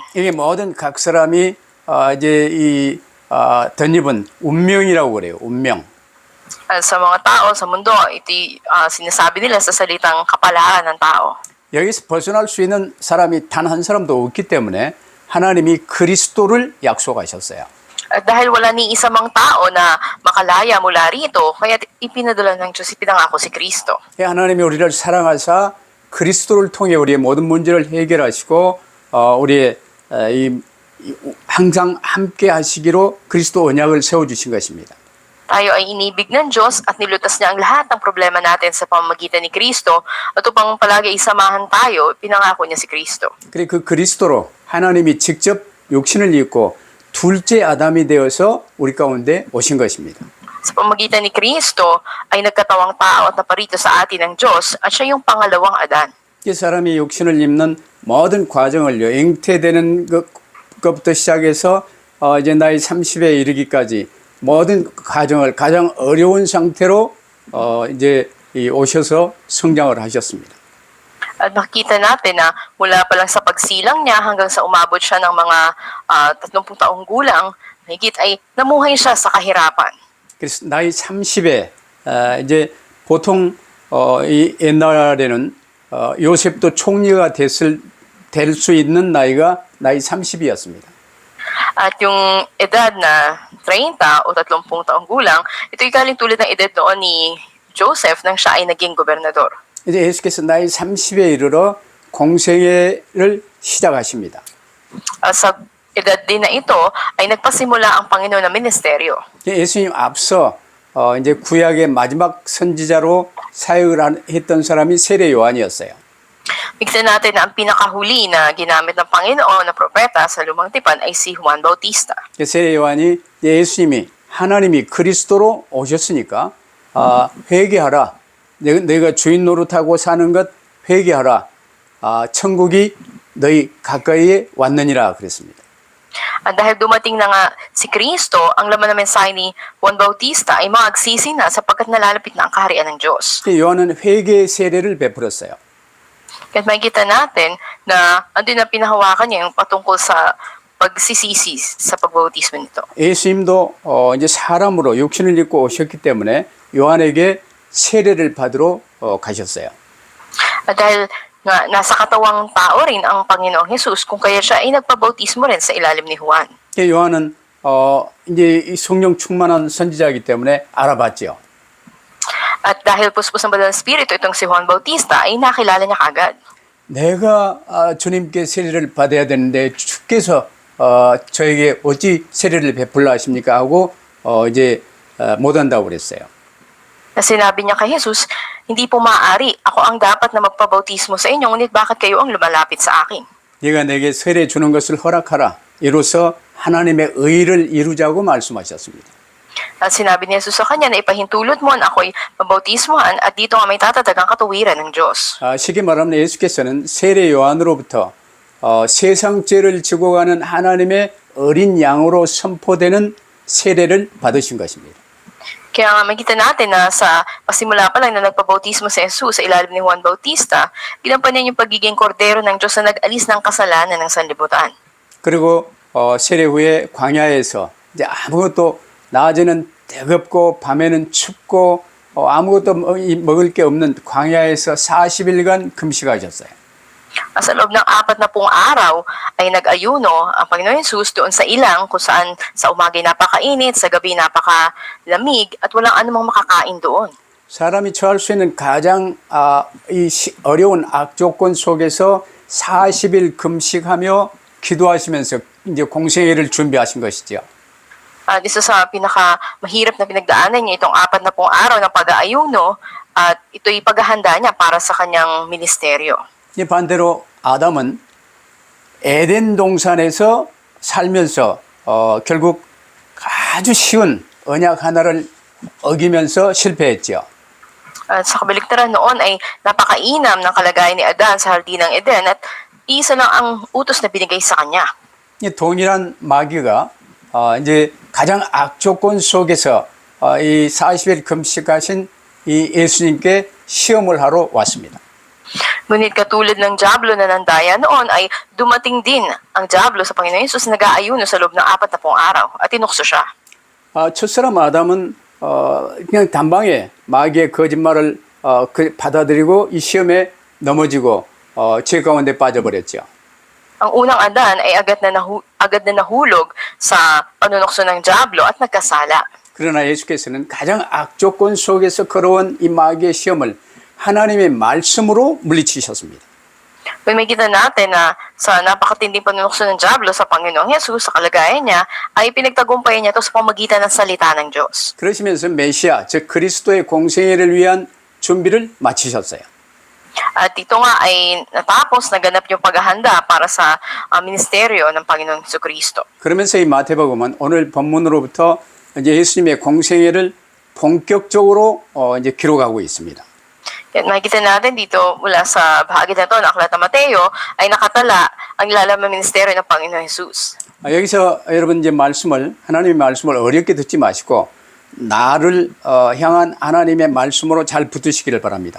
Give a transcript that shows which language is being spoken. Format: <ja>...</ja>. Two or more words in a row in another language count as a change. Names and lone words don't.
<ko>이게 모든 각 사람이 이제 이 덧입은 운명이라고 그래요. 운명.</ko> <tl>Sa mga tao sa mundo, ito'y sinasabi nila sa salitang kapalaran ng tao.</tl> <ko>여기서 벗어날 수 있는 사람이 단 한 사람도 없기 때문에 하나님이 그리스도를 약속하셨어요.</ko> <tl>At dahil wala ni isa mang tao na makalaya mula rito, kaya ipinadala ng Diyos, ipinangako si Kristo.</tl> <ko>하나님이 우리를 사랑하사 그리스도를 통해 우리의 모든 문제를 해결하시고 우리의 항상 함께 하시기로 그리스도 언약을 세워주신 것입니다.</ko> <tl>Tayo ay inibig ng Diyos at nilutas niya ang lahat ng problema natin sa pamamagitan ni Kristo at upang palagi isamahan tayo, pinangako niya si Kristo.</tl> <ko>그리고 그 그리스도로 하나님이 직접 육신을 입고 둘째 아담이 되어서 우리 가운데 오신 것입니다.</ko> <tl>Sa pamamagitan ni Kristo ay nagkatawang tao at naparito sa atin ng Diyos at siya yung pangalawang Adan.</tl> <ko>이 사람이 육신을 입는 모든 과정을요, 잉태되는 것부터 시작해서 이제 나이 30에 이르기까지 모든 과정을 가장 어려운 상태로 이제 오셔서 성장을 하셨습니다.</ko> <tl>At makikita natin na mula pa lang sa pagsilang niya hanggang sa umabot siya ng mga 30 taong gulang, higit ay namuhay siya sa kahirapan.</tl> <ko>그래서 나이 30에 이제 보통 이 옛날에는 요셉도 총리가 될 수 있는 나이가 나이 30이었습니다.</ko> <tl>At yung edad na 30 o 30 taong gulang, ito'y galing tulad ng edad noon ni Joseph nang siya ay naging gobernador.</tl> <ko>이제 예수께서 나이 30에 이르러 공생애를 시작하십니다.</ko> <tl>Sa edad din na ito ay nagpasimula ang Panginoon ng ministeryo.</tl> <ko>예수님 앞서 이제 구약의 마지막 선지자로 사역을 했던 사람이 세례 요한이었어요.</ko> <tl>Bigyan natin na ang pinakahuli na ginamit ng Panginoon na propeta sa Lumang Tipan ay si Juan Bautista.</tl> <ko>세례 요한이 예수님이 하나님이 그리스도로 오셨으니까 회개하라. 내가 주인 노릇하고 사는 것 회개하라. 천국이 너희 가까이에 왔느니라 그랬습니다.</ko> <tl>At dahil dumating na nga si Kristo, ang laman ng mensahe ni Juan Bautista ay magsisi na sapagkat nalalapit na ang kaharian ng Diyos.</tl> <ko>요한은 회개의 세례를 베풀었어요.</ko> <tl>Kaya makikita natin na andun na pinahawakan niya yung patungkol sa pagsisisi sa pagbautismo nito.</tl> <ko>예수님도 이제 사람으로 육신을 입고 오셨기 때문에 요한에게 세례를 받으러 가셨어요.</ko> <tl>At dahil nga nasa katawang tao rin ang Panginoong Jesus, kung kaya siya ay nagpabautismo rin sa ilalim ni Juan.</tl> <ko>요한은 이제 이 성령 충만한 선지자이기 때문에 알아봤죠.</ko> <tl>At dahil puspos ng Banal na Espiritu itong si Juan Bautista ay nakilala niya kagad.</tl> <ko>내가 주님께 세례를 받아야 되는데 주께서 저에게 어찌 세례를 베풀라 하십니까 하고 이제 못한다고 그랬어요.</ko> <tl>Na sinabi niya kay Jesus, hindi po maaari, ako ang dapat na magpabautismo sa inyo, ngunit bakit kayo ang lumalapit sa akin?</tl> <ko>네가 내게 세례 주는 것을 허락하라. 이로써 하나님의 의를 이루자고 말씀하셨습니다.</ko> <tl>At sinabi ni Jesus sa kanya na ipahintulot mo na ako'y mabautismohan at dito nga may tatatag ang katuwiran ng Diyos.</tl> <ko>쉽게 말하면 예수께서는 세례 요한으로부터 세상 죄를 지고 가는 하나님의 어린 양으로 선포되는 세례를 받으신 것입니다.</ko> <tl>Kaya nga makita natin na sa pasimula pa lang na nagpabautismo si Jesus sa ilalim ni Juan Bautista, ginampanan yung pagiging kordero ng Diyos na nag-alis ng kasalanan ng sanlibutan.</tl> <ko>그리고 세례 후에 광야에서 이제 아무것도 낮에는 뜨겁고 밤에는 춥고 아무것도 먹을 게 없는 광야에서 40일간 금식하셨어요.</ko> <tl>Sa loob ng 40 araw ay nag-ayuno ang Panginoon Jesus doon sa ilang kung saan sa umaga napakainit, sa gabi napakalamig at walang anumang makakain doon.</tl> <ko>사람이 처할 수 있는 가장 어려운 악조건 속에서 40일 금식하며 기도하시면서 이제 공생애를 준비하신 것이죠.</ko> <tl>Isa sa pinakamahirap na pinagdaanan niya itong 40 araw ng pag-aayuno at ito'y paghahanda niya para sa kanyang ministeryo.</tl> <ko>이 반대로 아담은 에덴 동산에서 살면서 결국 아주 쉬운 언약 하나를 어기면서 실패했죠.</ko> <tl>At sa kabaliktaran noon ay napakainam ng kalagayan ni Adan sa hardinang Eden at isa lang ang utos na binigay sa kanya.</tl> <ko>이 동일한 마귀가 이제 가장 악조건 속에서 이 40일 금식하신 이 예수님께 시험을 하러 왔습니다.</ko> <tl>Ngunit katulad ng Diablo na nandaya noon ay dumating din ang Diablo sa Panginoon Jesus na nag-aayuno sa loob ng 40 araw at tinukso siya.</tl> <ko>첫사람 아담은 그냥 단방에 마귀의 거짓말을 받아들이고 이 시험에 넘어지고 죄 가운데 빠져버렸죠.</ko> <tl>Ang unang Adan ay agad na nahulog sa panunokso ng dyablo at nagkasala.</tl> <ko>그러나 예수께서는 가장 악조건 속에서 걸어온 이 마귀의 시험을 하나님의 말씀으로 물리치셨습니다.</ko> <tl>Pamigita natin na sa napakatinding panunokso ng dyablo sa Panginoong Hesus sa kalagayan niya, ay pinagtagumpayan niya ito sa pamagitan ng salita ng Diyos.</tl> <ko>그러시면서 메시아, 즉 그리스도의 공생애를 위한 준비를 마치셨어요.</ko> <tl>At ito nga ay natapos, naganap yung paghahanda para sa ministeryo ng Panginoong Jesucristo.</tl> <ko>그러면서 이 마태복음은 오늘 본문으로부터 이제 예수님의 공생애를 본격적으로 이제 기록하고 있습니다.</ko> <tl>Kaya makikita natin dito mula sa bahagi na ito ng Aklat ng Mateo ay nakatala ang ilalim ng ministeryo ng Panginoong Hesus.</tl> <ko>여기서 여러분 이제 하나님의 말씀을 어렵게 듣지 마시고 나를 향한 하나님의 말씀으로 잘 붙드시기를 바랍니다.</ko>